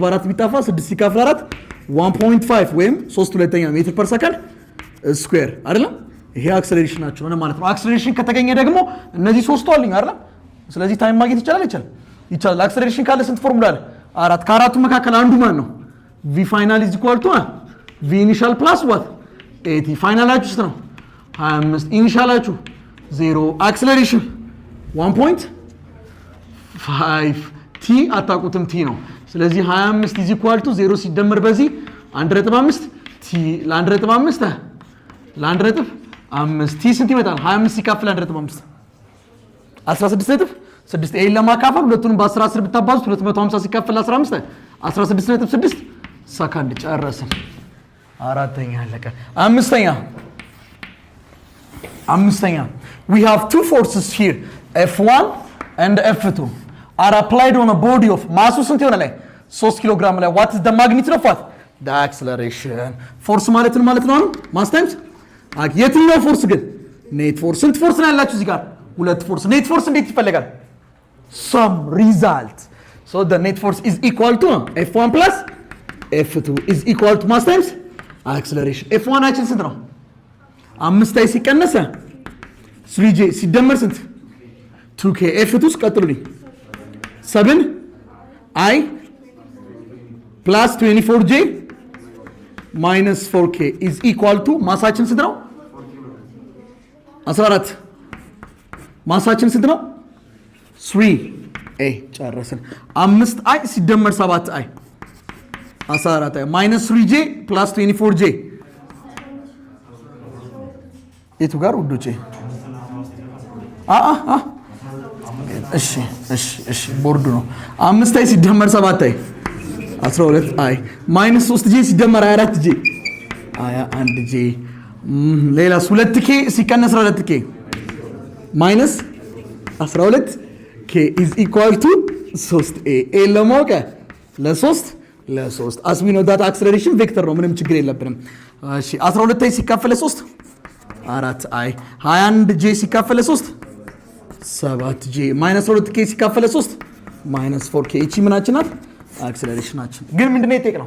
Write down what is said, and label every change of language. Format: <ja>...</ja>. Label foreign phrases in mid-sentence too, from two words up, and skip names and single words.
<am>በ4 ቢጣፋ 6 ሲካፈል 4 1.5 ወይም 3/2</am> <en>meter per second square</en> <am>አይደለም ይሄ አክሰለሬሽናችን ነው ማለት ነው አክሰለሬሽን ከተገኘ ደግሞ እነዚህ ሶስቱ አሉኝ አይደል ስለዚህ ታይም ማግኘት ይቻላል አክሰለሬሽን ካለ ስንት ፎርሙላ አለ 4 ከአራቱ መካከል አንዱ ማን ነው</am> <en>v final is equal to v initial plus what</en> <am>80 ፋይናላችሁ ስንት ነው 25 ኢኒሻላችሁ 0 አክሰለሬሽን 1.5 t አታቁትም t ነው ስለዚህ 25</am> <en>is equal to</en> <am>0 ሲደመር በዚህ 1.5 t ለ1.5 ለ1.5 t ስንት ይመጣል 25 ሲካፈል 1.5 16.6 ኤ ለማካፈል ሁለቱንም በ10 ብታባዙት 250 ሲካፈል 15 16.6 ሰከንድ ጨረስን አራተኛ አለቀ</am> <en>አምስተኛ we have two forces here F1 and F2 are applied on a body of mass</en> <am>ስንት ይሆናል ላይ 3 ኪሎ ግራም ላይ</am> <en>what is the magnitude of what the acceleration force</en> <am>ማለት ነው</am> <en>mass times</en> <am>የትኛው ፎርስ ግን ኔት ፎርስ ስንት ፎርስ ነው ያላችሁ እዚህ ጋር ሁለት ፎርስ ኔት ፎርስ እንዴት ይፈልጋል</am> <en>some result so the net force is equal to F1 plus F2 is equal to mass times acceleration F1</en> <am>አችን ስንት ነው 5 ላይ ሲቀነሰ 3j ሲደመር ስንት 2k F2 ቀጥሉልኝ</am> <en>7i plus 24j minus 4k is equal to</en> <am>ማሳችን ስንት ነው 14 ማሳችን ስንት ነው 3a ጨረስን 5i ሲደመር 7i 14 ማይነስ 3j ፕላስ 24j የቱ ጋር ውዶቼ? እሺ ቦርዱ ነው። 5 ሲደመር 7 12 ማይነስ 3j ሲደመር 24j 21j ሌላስ 2k ሲቀነስ 12k ማይነስ 12k</am> <en>is equal to</en> <am>3a ለማወቅ ለ3</am> <en>as we know that acceleration vector</en> <am>ነው። ምንም ችግር የለብንም። እሺ 12 ሲካፈል 3 4i 21j ሲካፈል 3 7j ማይነስ 2k ሲካፈል 3 ማይነስ 4k እቺ ምናችን ናት? አክሰለሬሽናችን። ግን ምንድነው የጠየቅነው?</am>